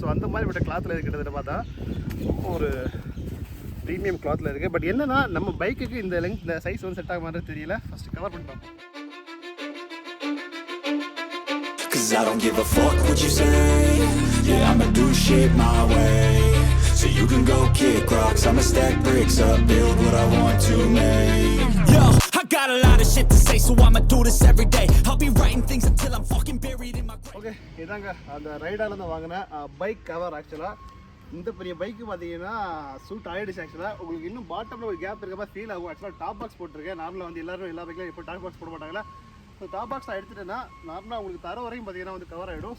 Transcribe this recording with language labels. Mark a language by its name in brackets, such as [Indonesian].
[Tamil] So அந்த மாதிரி விட்ட கிளாத்தில் இருக்கிறத பார்த்தா ஒரு ப்ரீமியம் கிளாத்தில் இருக்குது. பட் என்னென்னா நம்ம பைக்குக்கு இந்த சைஸ் வந்து செட் ஆக மாதிரி தெரியல. ஃபஸ்ட்டு கவர் பண்ணிட்டோம். [English] Cause I don't give a fuck what you say. Yeah, I'ma do shit my way. So you can go kick rocks, I'ma stack bricks up, build what I want to make. Yo, I got a lot of shit to say, so I'ma do this every day. I'll be writing things until I'm fucking buried in my grave. [Tamil] Okay, இதாங்க அந்த ரைடால வாங்கின bike cover. ஆக்சுவலாக இந்த பெரிய bike பார்த்தீங்கன்னா suit ஆகிடுச்சு. ஆக்சுவலாக உங்களுக்கு இன்னும் பாட்டமில் ஒரு கேப் இருக்க மாதிரி ஃபீல் ஆகும். ஆக்சுவலாக டாப் பாக்ஸ் போட்டிருக்கேன். நார்மலாக வந்து எல்லாரும் எல்லா பைக்கிலும் இப்போ டாப் பாக்ஸ் போட மாட்டாங்களா. ஸோ டாப் பாக்ஸ் நான் எடுத்துட்டேன்னா நார்மலாக உங்களுக்கு தர வரையும் பார்த்தீங்கன்னா வந்து கவர் ஆகிடும்.